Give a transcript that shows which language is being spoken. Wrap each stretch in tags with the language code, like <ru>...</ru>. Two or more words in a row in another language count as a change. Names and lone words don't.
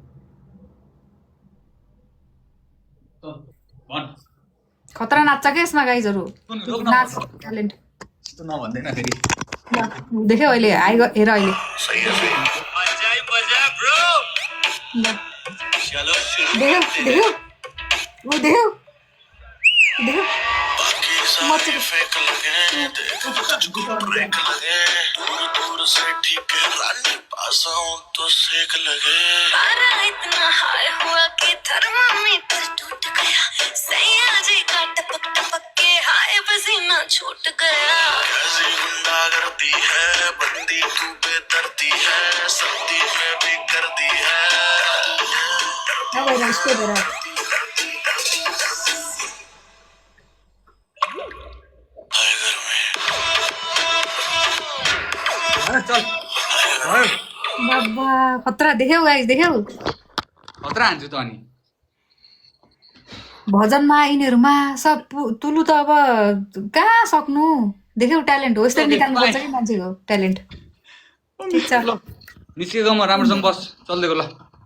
<ne>खतरा नाच्छ क्या यसमा गाइजहरू नाच ट्यालेन्ट देख्यो अहिले हेर अहिले देख्यो</ne> <hi>तो सेक लगे इतना हाय हुआ कि थर्मामीटर टूट गया सैया जी का टपक टपक के हाय पसीना छूट गया कैसी गुंडागर्दी है बंदी तू बेदर्दी है सर्दी में भी कर दी है चल</hi> <ne>बाबा खतरा देख्यौ गाइस देख्यौ खतरा हान्छु त अनि भजनमा यिनीहरूमा सब तुलु त अब कहाँ सक्नु देख्यौ ट्यालेन्ट हो यस्तै निकाल्नु पर्छ कि मान्छेको ट्यालेन्ट ठिक छ निस्केको म राम्रोसँग बस चल्दैको ल</ne>